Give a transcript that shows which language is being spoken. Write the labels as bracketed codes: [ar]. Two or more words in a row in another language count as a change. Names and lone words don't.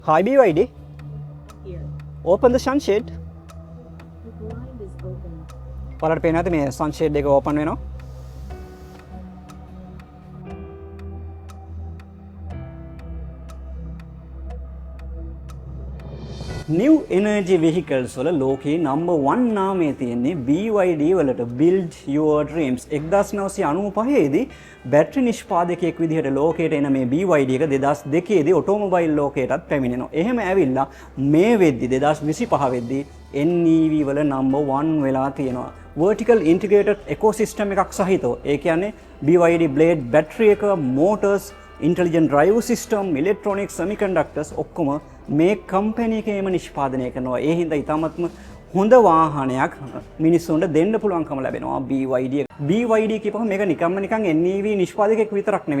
[en] Hi BYD, Here. open the sunshade. The blind is open. [si] ඔයාලට පේනවද මේ sunshade එක open වෙනවා? [en] New energy vehicles [si] වල ලෝකේ number 1 නාමය තියෙන්නේ BYD වලට Build Your Dreams. 1995 දී බැටරි නිෂ්පාදකයෙක් විදිහට ලෝකයට එන මේ BYD එක 2002 දී ඔටෝමොබයිල් ලෝකයටත් පැමිණෙනවා. එහෙම ඇවිල්ලා මේ වෙද්දි 2025 වෙද්දි NEV වල number 1 වෙලා තියෙනවා. [en] Vertical integrated ecosystem [si] එකක් සහිතව. ඒ කියන්නේ BYD Blade battery එක, [en] motors, intelligent drive system, electronics, semiconductors [si] ඔක්කොම මේ කම්පැනි එකේම නිෂ්පාදනය කරනවා. ඒ හින්දා ඉතාමත්ම හොඳ වාහනයක් මිනිස්සුන්ට දෙන්න පුළුවන්කම ලැබෙනවා BYD එක. BYD කියපුවම මේක නිකන් NEV නිෂ්පාදකයෙක් විතරක් නෙමෙයි.